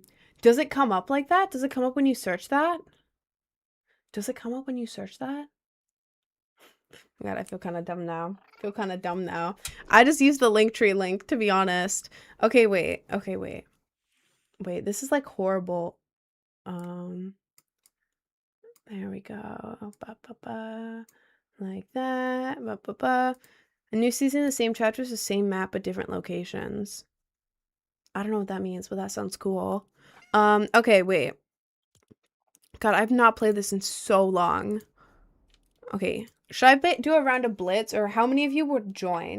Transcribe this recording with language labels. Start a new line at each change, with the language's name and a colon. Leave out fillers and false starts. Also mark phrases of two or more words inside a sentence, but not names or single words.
English: Does it come up like that? Does it come up when you search that? Does it come up when you search that? Oh God, I feel kind of dumb now. I just used the Linktree link, to be honest. Okay, wait. Okay, wait. Wait, this is like horrible. There we go. Ba-ba-ba. Like that. Ba-ba-ba. A new season, the same chapters, the same map, but different locations. I don't know what that means, but that sounds cool. Okay, wait. God, I've not played this in so long. Okay, should I do a round of Blitz, or how many of you would join?